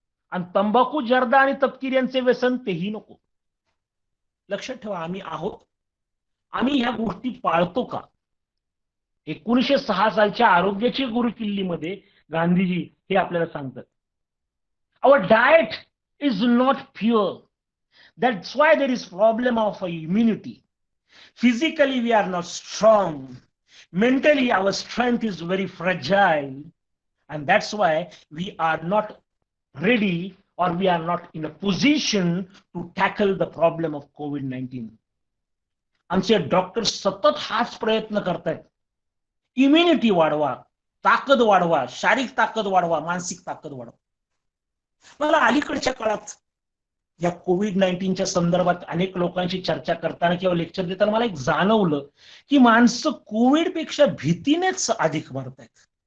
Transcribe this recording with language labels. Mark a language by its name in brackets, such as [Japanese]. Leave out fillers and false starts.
[Marathi] आणि तंबाखू, जर्दा आणि तपकिरी यांचे व्यसन तेही नको. लक्षात ठेवा, आम्ही आहोत. आम्ही ह्या गोष्टी पाळतो का? 1906 सालच्या आरोग्याची गुरुकिल्लीमध्ये गांधीजी हे आपल्याला सांगतात, [English] Our diet is not pure. That's why there is problem of immunity. Physically we are not strong. Mentally our strength is very fragile. And that's why we are not ready or we are not in a position to tackle the problem of COVID-19. [Marathi] आमचे doctor सतत हाच प्रयत्न करतायत. Immunity वाढवा, ताकद वाढवा, शारीरिक ताकद वाढवा, मानसिक ताकद वाढवा. मला अलीकडच्या काळात या COVID-19च्या संदर्भात अनेक लोकांशी चर्चा करताना किंवा लेक्चर देताना मला एक जाणवलं की माणसं कोविड पेक्षा भीतीनेच अधिक मरतायत.